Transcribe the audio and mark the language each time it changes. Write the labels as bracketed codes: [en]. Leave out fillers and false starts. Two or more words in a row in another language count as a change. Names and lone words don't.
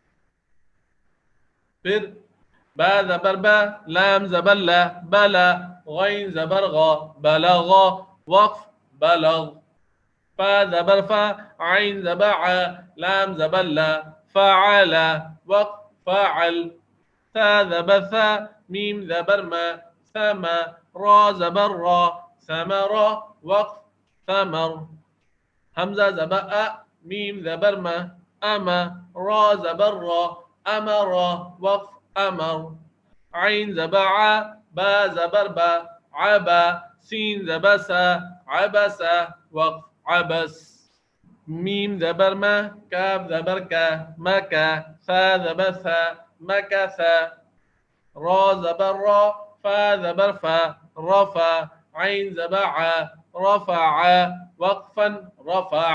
[ur] پھر با زبر با، لام زبر لا، بلا، غین زبر غا، بلغا، وقف بلغ، فا زبر فا، عین زبر ع، لام زبر لا، فعل، وقف فاعل، ثا زبر ثا، میم زبر ما، ثما، را زبر را، ثمر، وقف ثمر، حمزہ زبر ا، میم زبر ما، اما، را زبر را، امر، وقف امر، عین زبر ع، با زبر با، عبا، سین زبر سا، عبسا، وقف عبس، میم زبر ما، کاف زبر کا، مکا، سا زبر سا، مکسا، را زبر را، فا زبر فا، رفع، عین زبر ع، رفع، وقفا رفع۔